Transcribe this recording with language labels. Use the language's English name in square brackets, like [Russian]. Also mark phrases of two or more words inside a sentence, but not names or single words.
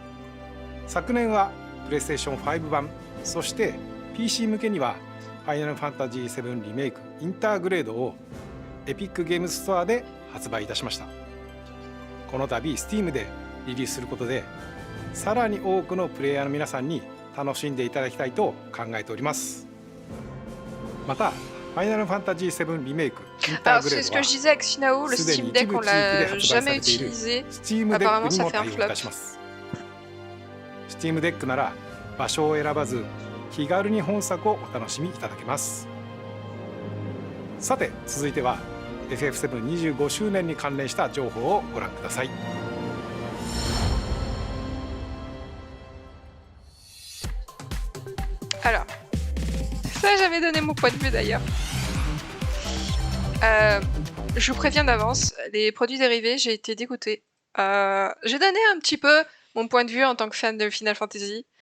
[Japanese] 昨年はプレイステーション5版、そして PC 向けにはフファイナルファンタジー7リメイクインターグレードをエピックゲームストアで発売いたしました。この度 Steam でリリースすることでさらに多くのプレイヤーの皆さんに楽しんでいただきたいと考えております。またファイナルファンタジー7リメイクインタ [French] Alors [Japanese] ーグレ [French] c'est [Japanese] ー [French] ce [Japanese] ド [French] que [Japanese] は [French] je disais avec Sinao, le [Japanese] すでに [French] Steam [Japanese] 一 [French] Deck [Japanese] 部 [French] on [Japanese] 地域で [French] l'a [Japanese] 発売 [French] jamais [Japanese] されている [French] utilisé. [Japanese] Steam デッ [French] Apparemment [Japanese] クに [French] ça [Japanese] も [French] fait un [Japanese] 対応い [French] flop. [Japanese] たします。Steam デックなら場所を選ばず気軽に本作をお楽しみいただけます。さて続いては FF725 周年に関連した情報をご覧ください。 [French] Alors, ça j'avais donné mon point de vue d'ailleurs. Je vous préviens d'avance, les produits dérivés, j'ai été dégoûtée. J'ai donné un petit peu mon point de vue en tant que fan de Final Fantasy.